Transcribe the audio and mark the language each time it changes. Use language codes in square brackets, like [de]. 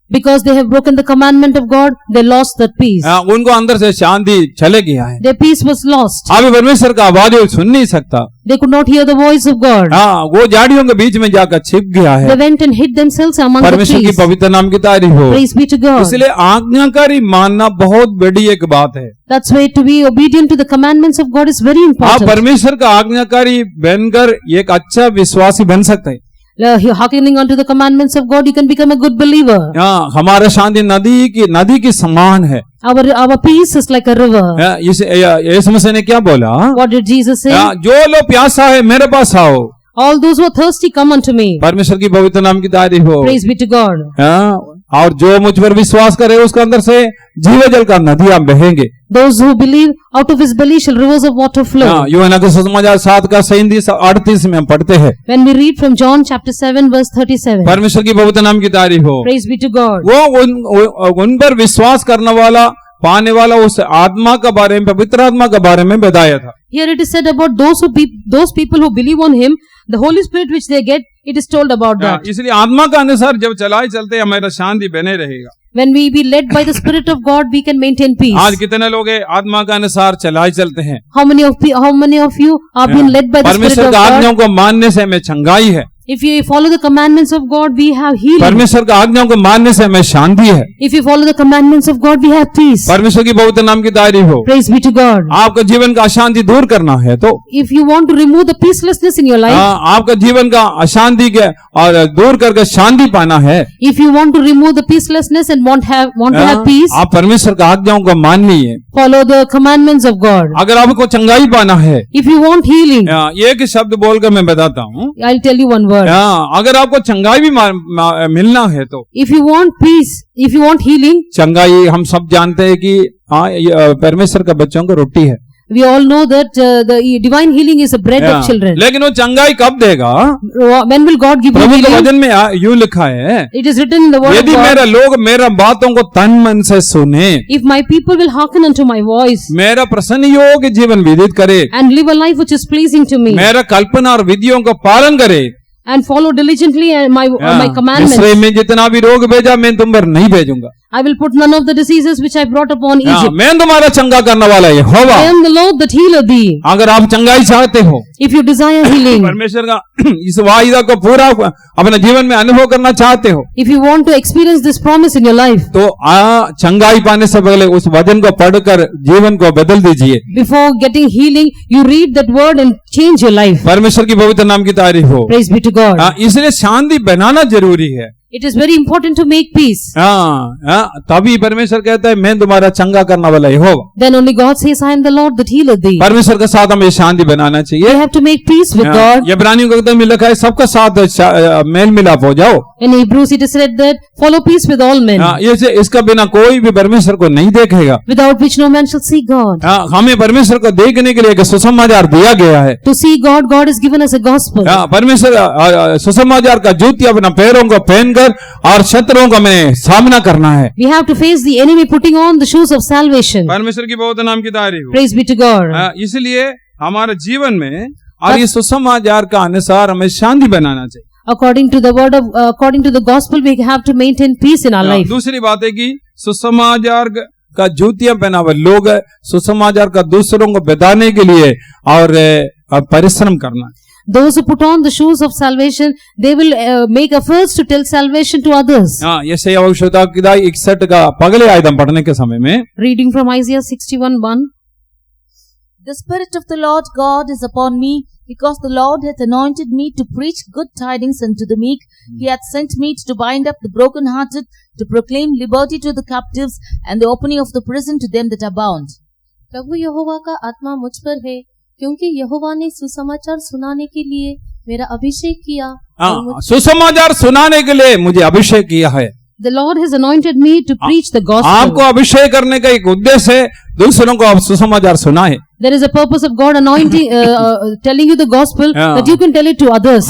[en] Because they have broken the commandment of God, they lost that peace. [hi] उनको अंदर से शांति चले गया है। [en] Their peace was lost. [hi] अभी परमेश्वर का आवाज वो सुन नहीं सकता। [en] They could not hear the voice of God. [hi] वो झाड़ियों के बीच में जाकर छिप गया है। [en] They went and hid themselves among the [hi] परमेश्वर की [en] trees. [hi] पवित्र नाम की तारीफ हो। [en] Praise be to God. [hi] इसलिए आज्ञाकारी मानना बहुत बड़ी एक बात है। [en] That's why to be obedient to the commandments of God is very [hi] आप [en] important. [hi] परमेश्वर का आज्ञाकारी बनकर एक अच्छा विश्वासी बन सकते हैं। [en] Hearkening unto the commandments of God, you can become a good believer. [hi] हमारा शांति नदी की समान है। [en] Our peace is like a river. [hi] यीशु मसीह ने क्या बोला, [en] What did Jesus say? [hi] जो लोग प्यासा है मेरे पास आओ। [en] All those who are thirsty, come unto me. [hi] परमेश्वर की पवित्र नाम की तारीफ हो। [en] Praise be to God. [hi] और जो मुझ पर विश्वास करे उसके अंदर से जीव जल का नदियां बहेंगे। [en] Those who believe, out of his belly shall rivers of water flow. [hi] यूहन्ना के सुसमाचार 7 का 37-38 में हम पढ़ते हैं। [en] When we read from John chapter 7 verse 37. [hi] परमेश्वर की पवित्र नाम की तारीफ हो। [en] Praise be to God. [hi] वो उन पर विश्वास करने वाला पाने वाला उस आत्मा के बारे में, पवित्र आत्मा के बारे में बताया था। [en] Here it is said about those people who believe on him, the Holy Spirit which they get, it is told about that. [hi] इसलिए आत्मा का अनुसार जब चलाए चलते हमारा शांति बने रहेगा। [en] When we be led by the Spirit of God, we can maintain peace. [hi] आज कितने लोग आत्मा का अनुसार चलाए चलते हैं? [en] How many of you are being led by the Spirit [hi] परमेश्वर [en] of [hi] का [en] God? [hi] आज्ञाओं को मानने से हमें चंगाई है। [en] If you follow the commandments of God, we have healing. [hi] परमेश्वर का आज्ञाओं को मानने से हमें शांति है। [en] If you follow the commandments of God, we have peace. [hi] परमेश्वर की पवित्र नाम की तारीफ हो। [en] Praise be to God. [hi] आपका जीवन का अशांति दूर करना है तो [en] If you want to remove the peacelessness in your life, [hi] आपका जीवन का अशांति के और दूर करके शांति पाना है, [en] if you want to remove the peacelessness and want to have peace, [hi] आप परमेश्वर का आज्ञाओं को माननी है। [en] follow the commandments of God. [hi] अगर आपको चंगाई पाना है, [en] If you want healing, [hi] एक शब्द बोलकर मैं बताता हूँ। [en] I'll tell you one word. [hi] अगर आपको चंगाई भी मिलना है तो [en] If you want peace, if you want healing, [hi] चंगाई हम सब जानते हैं कि परमेश्वर का बच्चों को रोटी है। [en] we all know that the divine healing is the bread of children. [hi] लेकिन वो चंगाई कब देगा? [en] When will God give you [hi] प्रभु के [en] healing? [hi] वचन में यूं लिखा है, [en] It is written in the word of [hi] यदि [en] God. [hi] मेरा लोग मेरा बातों को तन मन से सुने, [en] If my people will hearken unto my voice [hi] मेरा प्रसन्न योग्य जीवन व्यतीत करे, [en] and live a life which is pleasing to me, [hi] मेरा कल्पना और विधियों का पालन करे, [en] and follow diligently my commandments, [hi] इसलिए मैं जितना भी रोग भेजा मैं तुम पर नहीं भेजूंगा। [en] I will put none of the diseases which I brought upon Egypt. [hi] मैं तुम्हारा चंगा करने वाला यहोवा। [en] I am the Lord that healeth thee. [hi] अगर आप चंगाई चाहते हो, [en] If you desire healing, [hi] परमेश्वर का इस वायदा को पूरा अपने जीवन में अनुभव करना चाहते हो, [en] if you want to experience this promise in your life, [hi] तो चंगाई पाने से पहले उस वचन को पढ़कर जीवन को बदल दीजिए। [en] before getting healing, you read that word and change your life. [hi] परमेश्वर की पवित्र नाम की तारीफ हो। [en] Praise be to God. [hi] इसलिए शांति बनाना जरूरी है। [en] It is very important to make peace. [hi] तभी परमेश्वर कहता है मैं तुम्हारा चंगा करने वाला यहोवा। [en] Then only God says, I am the Lord that healeth thee. [hi] परमेश्वर के साथ हमें शांति बनाना [en] We [hi] चाहिए। [en] have to make peace with God. [hi] इब्रानियों को में लिखा है सबका साथ मेल मिलाप हो जाओ। [en] In Hebrews it is said that follow peace with all men, [hi] इसका बिना कोई भी परमेश्वर को नहीं देखेगा। [en] without which no man shall see God. [hi] हमें परमेश्वर को देखने के लिए एक सुसमाचार दिया गया है। [en] To see God, God has given us a gospel. [hi] परमेश्वर सुसमाचार का जूती अपना पैरों को पहनकर और शत्रुओं का हमें सामना करना है। [en] We have to face the enemy putting on the shoes of salvation. [hi] परमेश्वर की बहुत नाम की तारीफ। [en] Praise be to God. [hi] इसलिए हमारे जीवन में और ये सुसमाचार का अनुसार हमें शांति बनाना चाहिए। [en] According to the word of, according to the gospel, we have to maintain peace in our life. [hi] दूसरी बात है कि सुसमाचार का जूतियां पहना हुआ। लोग सुसमाचार का दूसरों को बताने के लिए और परिश्रम करना। [en] Those who put on the shoes of salvation, they will make efforts to tell salvation to others. [hi] हाँ, यशायाह भविष्यवक्ता की किताब 61 का पगले आयतम पढ़ने के समय में [en] Reading from Isaiah 61:1. The Spirit of the Lord God is upon me, because the Lord hath anointed me to preach good tidings unto the meek. He hath sent me to bind up the brokenhearted, to proclaim liberty to the captives, and the opening of the prison to them that are bound. [hi] प्रभु यहोवा का आत्मा मुझ पर है, क्योंकि यहोवा ने सुसमाचार सुनाने के लिए मेरा अभिषेक किया। हाँ, सुसमाचार सुनाने के लिए मुझे अभिषेक किया है। [en] The Lord has anointed me to preach the gospel. [hi] आपको अभिषेक करने का एक उद्देश्य है, दूसरों को आप सुसमाचार सुनाएं। [en] There is a purpose of God anointing, telling you the gospel, that you can tell it to others.